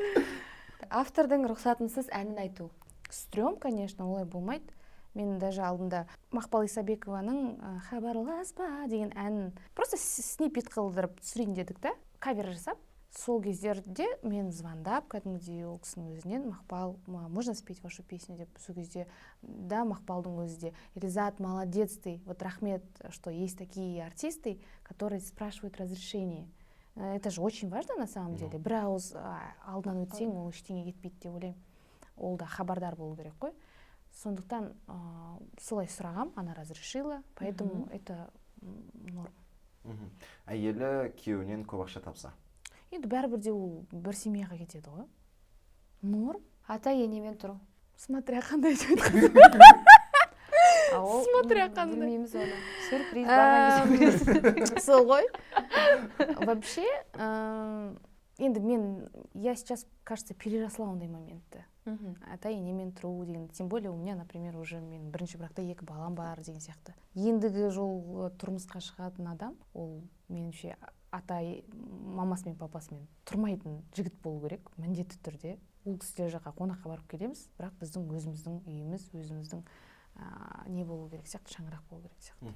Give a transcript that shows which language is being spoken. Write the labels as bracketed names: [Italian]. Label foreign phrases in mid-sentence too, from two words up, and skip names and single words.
[Kazakh] Автордың рұқсатынсыз әнін айту. [Russian] Стрём, конечно, [Kazakh] олай болмайды. Мен даже алдында Мақпал Исабекованың «Хабарласпа» деген әнін просто снипет қылдырып түсірейін дедік та, кавер жасап. Сол кездерде мен звондап, кәдімгідей ол кісінің өзінен Мақпал, [Russian] можно спеть вашу песню [Kazakh] деп, сол кезде да, Мақпалдың өзі де Ризат, [Russian] молодец ты, вот рахмет, что есть такие артисты, которые спрашивают разрешение. Это же очень важно на самом деле. [Kazakh] Бір ауыз алдынан өтсең, ол ештеңе кетпейді деп ойлаймын. Ол да хабардар болу керек қой. Сондықтан солай сұрағам, [Russian] она разрешила, поэтому это норм. [Kazakh] Әйелі күйеуінен көп ақша тапса? Енді бәрібір де ол бір семьяға кетеді ғой. Норм. Ата енемен тұру. Смотря қандай деп өткізу. Смотря қандай. Білмейміз оны. Сюрприз барған кезде. [Russian] Сол ғой. Вообще, енді я сейчас, кажется, переросла [Kazakh] ондай моментті. Ата енемен тұру деген, [Russian] тем более у меня, например, уже [Kazakh] мен бірінші бракта 2 балам бар деген сияқты. Ендігі жол тұрмысқа шығатын адам, ол меніңше мамасы мен папасымен тұрмайтын жігіт болу керек, міндетті түрде. Ол кісілер жаққа қонаққа барып келеміз, бірақ біздің өзіміздің үйіміз, өзіміздің не болу керек сияқты, шаңырақ болу керек сияқты.